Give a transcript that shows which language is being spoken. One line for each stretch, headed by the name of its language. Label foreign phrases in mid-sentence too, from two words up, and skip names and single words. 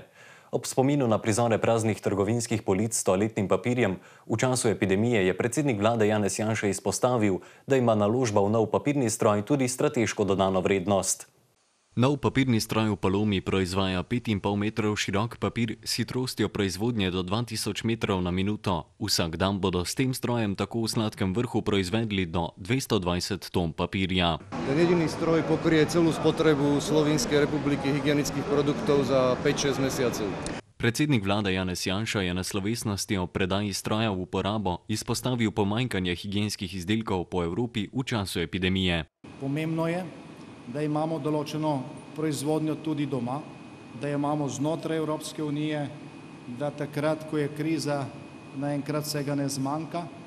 Slovenian: Ob spominu na prizore praznih trgovinskih polic s toaletnim papirjem v času epidemije je predsednik vlade Janez Janša izpostavil, da ima naložba v nov papirni stroj tudi strateško dodano vrednost. Nov papirni stroj v Palomi proizvaja 5,5 metrov širok papir s hitrostjo proizvodnje do 2000 metrov na minuto. Vsak dan bodo s tem strojem tako v Sladkem Vrhu proizvedli do 220 ton papirja.
Slovak: Ten jediný stroj pokrie celú spotrebu Slovenskej republiky hygienických produktov za 5-6 mesiacov.
Slovenian: Predsednik vlade Janez Janša je na slovesnosti o predaji stroja v uporabo izpostavil pomanjkanje higienskih izdelkov po Evropi v času epidemije. Pomembno je, da imamo določeno proizvodnjo tudi doma, da imamo znotraj Evropske unije, da takrat, ko je kriza, naenkrat vsega ne zmanjka.